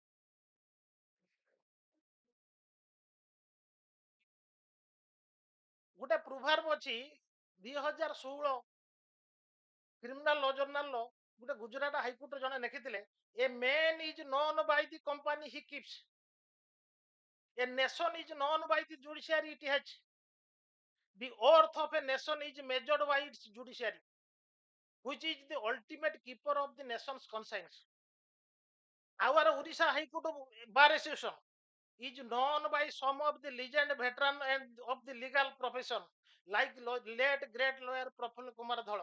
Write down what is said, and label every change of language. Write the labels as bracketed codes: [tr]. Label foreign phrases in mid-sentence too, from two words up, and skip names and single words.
[or] ଗୋଟେ ପ୍ରୁଭାର୍ବ ଅଛି 2016 କ୍ରିମିନାଲ ଲ ଜର୍ନାଲର ଗୋଟେ ଗୁଜରାଟ ହାଇକୋର୍ଟରେ ଜଣେ ଲେଖିଥିଲେ, [en] a man is known by the company he keeps, a nation is known by the judiciary it has, the worth of a nation is measured by its judiciary, which is the ultimate keeper of the nation's conscience. Our Odisha High Court Bar Association is known by some of the legend veteran and of the legal profession, like late great lawyer Prafulla Kumar Dhal.